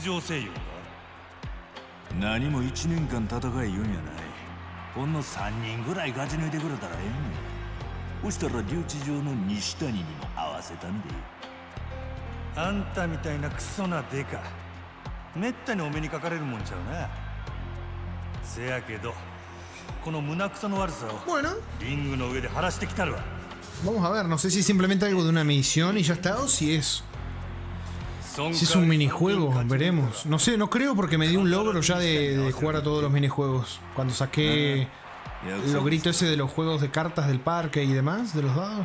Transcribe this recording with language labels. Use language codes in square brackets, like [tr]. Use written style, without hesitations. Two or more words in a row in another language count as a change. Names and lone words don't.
[ja] 場せいよ何も1年間戦い言うんやないほんの3人ぐらい勝ち抜いてくれたらええねんそしたら留置場の西谷にも合わせたんであんたみたいなクソなデカめったにお目にかかれるもんちゃうなせやけどこの胸くその悪さをリングの上で晴らしてきたるわ [es] Vamos a ver, no sé si es simplemente algo de una misión y ya está o si es un minijuego, veremos. No sé, no creo porque me dio un logro ya de jugar a todos los minijuegos. Cuando saqué el logrito ese de los juegos de cartas del parque y demás, de los dados.